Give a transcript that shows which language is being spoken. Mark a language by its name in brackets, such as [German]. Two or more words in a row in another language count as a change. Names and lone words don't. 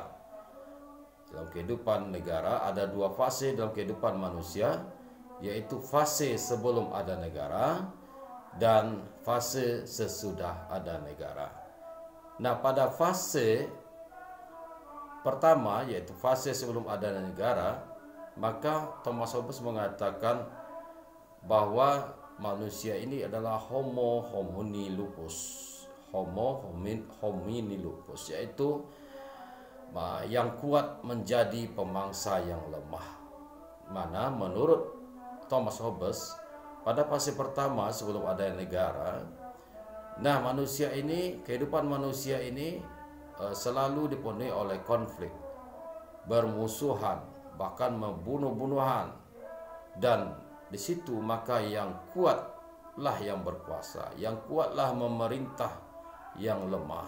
[Indonesian] Dalam kehidupan negara ada dua fase dalam kehidupan manusia, yaitu fase sebelum ada negara dan fase sesudah ada negara. Nah, pada fase pertama, yaitu fase sebelum ada negara, maka Thomas Hobbes mengatakan bahwa manusia ini adalah [Latin] homo homini lupus. Homo homini lupus, [Indonesian] yaitu yang kuat menjadi pemangsa yang lemah. Mana menurut Thomas Hobbes, pada fase pertama sebelum ada negara, nah manusia ini, kehidupan manusia ini selalu dipenuhi oleh konflik, bermusuhan, bahkan membunuh-bunuhan, dan di situ maka yang kuatlah yang berkuasa, yang kuatlah memerintah yang lemah.